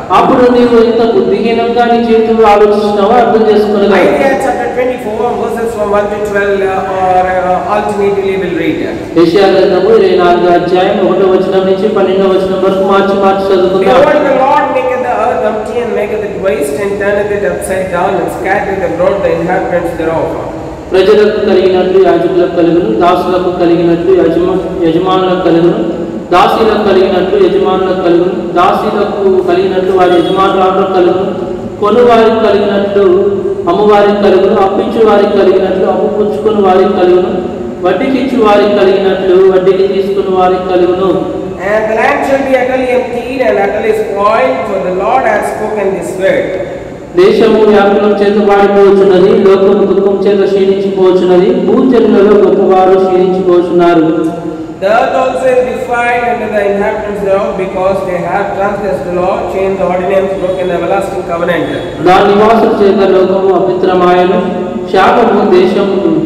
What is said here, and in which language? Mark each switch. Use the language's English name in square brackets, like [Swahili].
[Telugu] అప్పుడు నీవు ఎంత బుద్ధిహీనంగా నీ జీవితంలో ఆలోచించినావో అర్థం చేసుకోగలవు. [English] Isaiah chapter 24 verses from 1 to 12 or alternatively will read. [Telugu] యెషయా గ్రంథము 24వ అధ్యాయం 1వ వచనం నుంచి 12వ వచనం వరకు మార్చి చదువుకుందాం. [English] Behold, the Lord maketh the earth empty and maketh it waste and turneth it upside down and scattereth abroad the inhabitants thereof. [Telugu] ప్రజలకు కలిగినట్లు యాజకులకు కలుగును, దాసులకు కలిగినట్లు యజమానులకు కలుగును, దాసీలకు కలిగినట్లు యజమానులకు కలుగును, దాసీలకు కలిగినట్లు వారి యజమానులకు కలుగును, కొనువారికి కలిగినట్లు అమ్మవారికి కలుగును, అప్పించు వారికి కలిగినట్లు అప్పు పుచ్చుకుని వారికి కలుగును, వడ్డీకి ఇచ్చు వారికి కలిగినట్లు వడ్డీకి తీసుకుని వారికి కలుగును. [English] And the land shall be utterly emptied and utterly spoiled, for the Lord has spoken this word. [Telugu] దేశము వ్యాకులం చేత వాడిపోవచ్చున్నది, లోకము దుఃఖం చేత క్షీణించిపోవచ్చున్నది, భూజనులలో గొప్పవారు క్షీణించిపోవచ్చున్నారు. [English] The earth also is defiled under the inhabitants thereof, because they have transgressed the law, changed the ordinance, broken the everlasting covenant. [Telugu] దాని నివాసుల చేత లోకము అపవిత్రమాయను, శాపము దేశము.